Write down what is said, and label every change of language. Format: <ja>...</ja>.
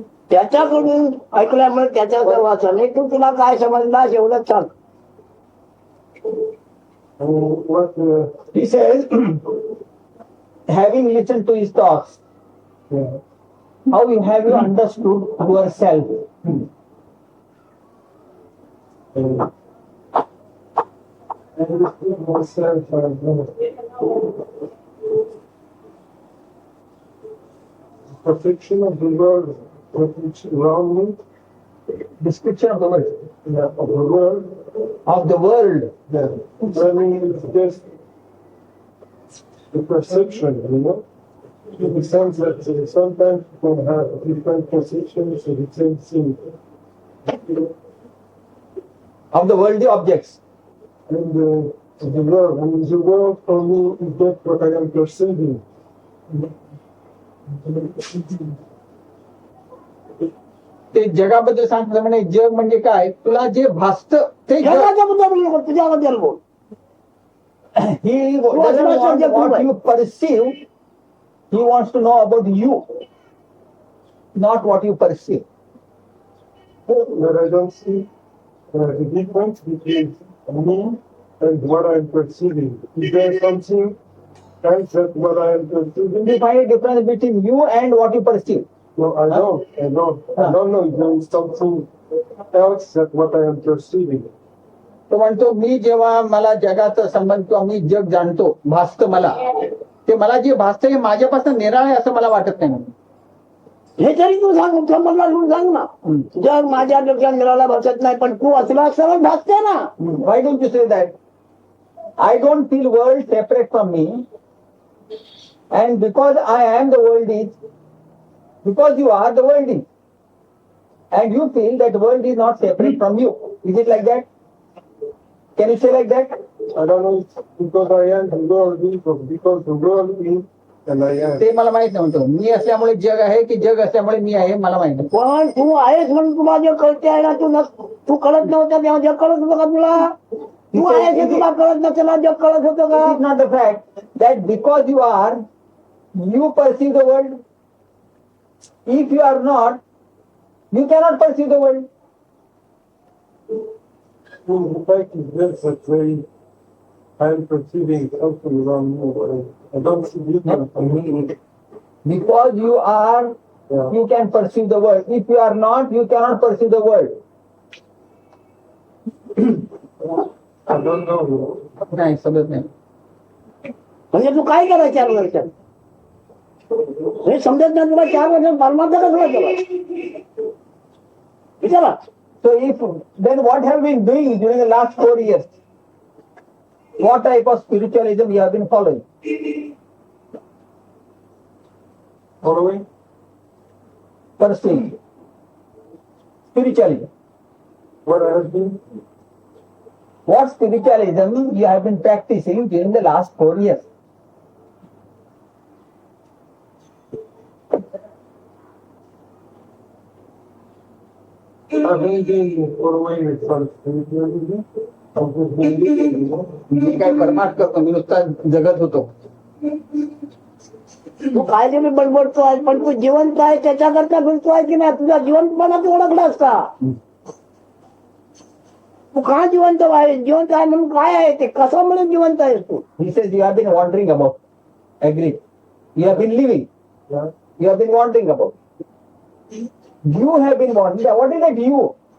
<mr>त्याच्याकडून ऐकल्यामुळे त्याच्या वाचन तू तुला काय समजला एवढं सांग.</mr> <en>What He says, having listened to his talks, how have you understood yourself? myself perfection of the world which around me, Description of the world. of the world, Of the world. I mean, it's just the perception, in the sense that sometimes people have different perceptions of the same thing. Of the worldly objects. And the world, the world for me is that what I am perceiving.</en> <mr>ते जगाबद्दल सांगतो म्हणजे जग म्हणजे काय तुला जे भासत ते जग. जगाच्याबद्दल बोलू नको, तुझ्याबद्दल बोल.</mr> <en>He doesn't want what you perceive. He wants to know about you, not what you perceive. But I don't see the difference between me and what I am perceiving. Is there something else that what I am perceiving? You find a difference between you and what you perceive. No, I don't. I don't know if there is something else that what I am perceiving.</en> <mr>तो म्हणतो मी जेव्हा मला जगाचा संबंध किंवा मी जग जाणतो भासत मला ते मला जे भासतं हे माझ्यापासून निराळ आहे असं मला वाटत नाही. हे तरी तू सांग, समजला तू सांग ना. जग माझ्या डोक्यात मिळाला भासत नाही, पण तू असला सरळ भासते ना.</mr> <en>Why don't you say that? I don't feel world separate from me, and because I am the world is, because you are the world is, and you feel that world is not separate from you. Is it like that? Can you say like that? I don't know if because I am the world is or because the world is and I am.</en> <mr>ते मला माहित नव्हतं. मी असल्यामुळे जग आहे की जग असल्यामुळे मी आहे मला माहित नाही. पण तू आहेस म्हणून तुला जे कळते आहे ना, तू कळत नव्हतं तेव्हा जग कळत होतं का तुला? तू आहेस हे तुला कळत नसेल, जग कळत होतं</mr> <en>It</en> <mr>का?</mr> <en>is not the fact that because you are, you perceive the world. If you are not, you cannot perceive the world. The fact is this that I am perceiving something around me, but I don't see difference from me. Because you are, Yeah. you can perceive the world. If you are not, you cannot perceive the world. I don't know.</en> <mr>नाही समजत नाही. म्हणजे तू काय केलं 4 वर्षात? हे समजत नाही तुला 4 वर्षात परमात्मा कसला केला? विचारा.</mr> <en>So if, then what have we been doing during the last 4 years? What type of spiritualism we have been following? Following? Pursuing. Spiritualism. What has been? What spiritualism you have been practicing during the last 4 years? I've been doing following from spiritualism.</en> <mr>मी काय परमार्थ करतो, मी नुसता जगत होतो. तू काय तुम्ही बडबडतो आहे, पण तू जिवंत आहे त्याच्याकरता फिरतो आहे की नाही? तुझा जिवंतपणा तू ओळखलास का? तू का जिवंत आहे? जिवंत आहे म्हणून काय आहे ते? कसं म्हणून जिवंत आहेस तू?</mr> <en>He says you have been wandering about. Agree. You have been living. You have been wandering about. You have been wandering. What is that you?</en>